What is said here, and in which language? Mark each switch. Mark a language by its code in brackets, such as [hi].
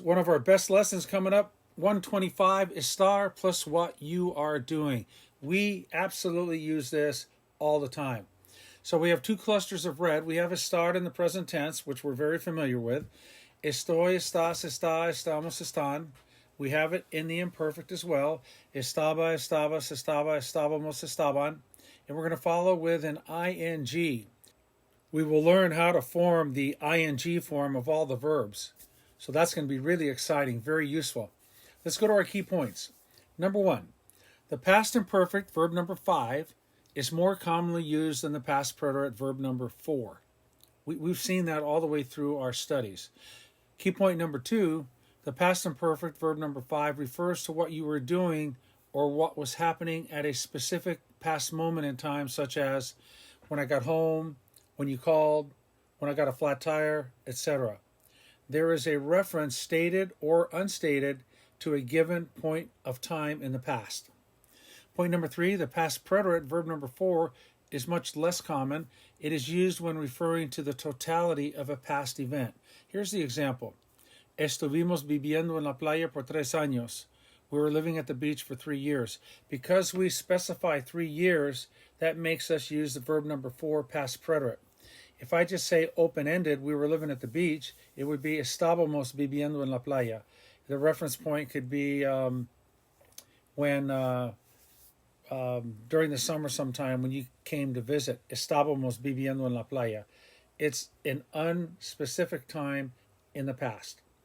[en] One of our best lessons coming up, 125, Estar plus what you are doing. We absolutely use this all the time. So we have two clusters of red. We have Estar in the present tense, which we're very familiar with. [es] Estoy, estás, está, estamos, están. [en] We have it in the imperfect as well. [es] Estaba, estabas, estaba, estábamos, estaban. [en] And we're going to follow with an ing. We will learn how to form the ing form of all the verbs. So that's going to be really exciting, very useful. Let's go to our key points. Number one, the past imperfect, verb number 5, is more commonly used than the past preterite, verb number 4. We've seen that all the way through our studies. Key point number 2, the past imperfect, verb number 5, refers to what you were doing or what was happening at a specific past moment in time, such as when I got home, when you called, when I got a flat tire, etc. There is a reference, stated or unstated, to a given point of time in the past. Point number 3, the past preterite, verb number 4, is much less common. It is used when referring to the totality of a past event. Here's the example. [es] Estuvimos viviendo en la playa por 3 años. [en] We were living at the beach for 3 years. Because we specify 3 years, that makes us use the verb number 4, past preterite. If I just say open-ended, we were living at the beach, it would be estábamos viviendo en la playa. The reference point could be when during the summer sometime when you came to visit. [es] Estábamos viviendo en la playa. [en] It's an unspecific time in the past.